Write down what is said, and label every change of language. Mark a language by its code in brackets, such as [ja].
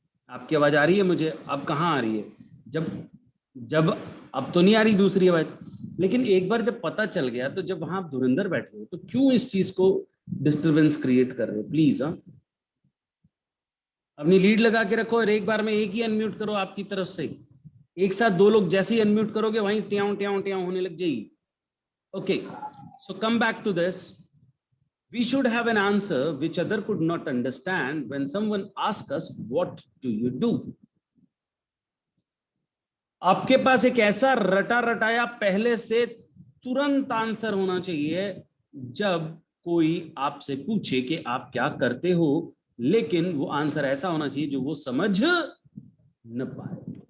[hi] आपकी आवाज आ रही है मुझे, अब कहाँ आ रही है, जब जब अब तो नहीं आ रही दूसरी आवाज, लेकिन एक बार जब पता चल गया तो जब वहां आप धुरंधर बैठे हो तो क्यों इस चीज को डिस्टरबेंस क्रिएट कर रहे हो, प्लीज। हाँ, अपनी लीड लगा के रखो और एक बार में एक ही अनम्यूट करो आपकी तरफ से, एक साथ 2 लोग जैसे ही अनम्यूट करोगे वहीं ट्याऊ ट्याऊ ट्याऊ होने लग जाएगी। [en] Okay, so come back to this. We should have an answer which other could not understand when someone asks us, what do you do? [hi] आपके पास एक ऐसा रटा रटाया पहले से तुरंत आंसर होना चाहिए जब कोई आपसे पूछे कि आप क्या करते हो, लेकिन वो आंसर ऐसा होना चाहिए जो वो समझ न पाए।